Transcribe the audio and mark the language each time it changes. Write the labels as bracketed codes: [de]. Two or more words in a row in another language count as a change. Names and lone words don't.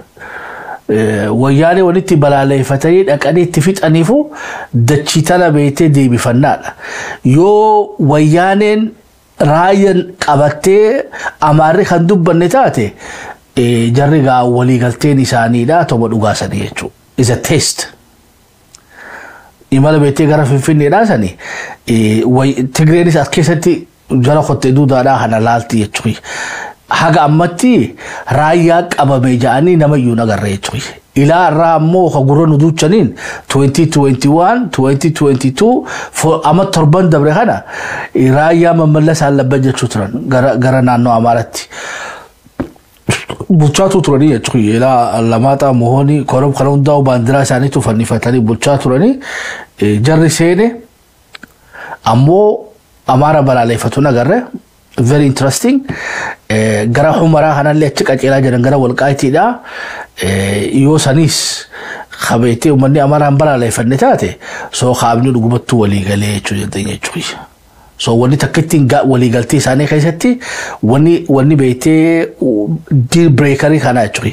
[om] Wayyaanee walitti balaaleffatanii dhaqanii itti fixaniifu dachitana beete deebifannaadha. Yoo wayyaaneen raayyan qabattee amaarri kan dubbanne taate jarri gaa waliigalteen isaaniidha toba dhugaasanii jechuudha. [en] Is a test. [om] Imala beete gara Finfinneedhaa sani Tigreenis as keessatti jala qottee duudaadhaa kana laalti jechuudha. Haga ammatti raayyaa qabame jaanii namayyuu nagarree jechuudha. Ilaa irraa ammoo hagurra nu duuchaniin 2021 2022 amma torban dabre kana raayyaa mamallasaan labba jechuu turan gara naannoo Amaaraatti. Bulchaatu turanii jechuudha. Ilaa Alamaaxaa Mohanii Korom kana hundaa'u baandiraa isaaniitu fannifatanii bulchaa turanii jarri seene ammoo Amaara balaaleffatu nagarree. [en] Very interesting. [om] Gara Humara hanallee achi qaceelaa jiran gara Walqaayitiidha. Yoo sanis qabeetee uummanni Amaaraan balaaleffanne taate soo qaabni dhugumattuu waliigalee jechuudha. So wanni takka ittiin waliigaltee isaanii keessatti wanni beetee deal breakerii kana jechuudha.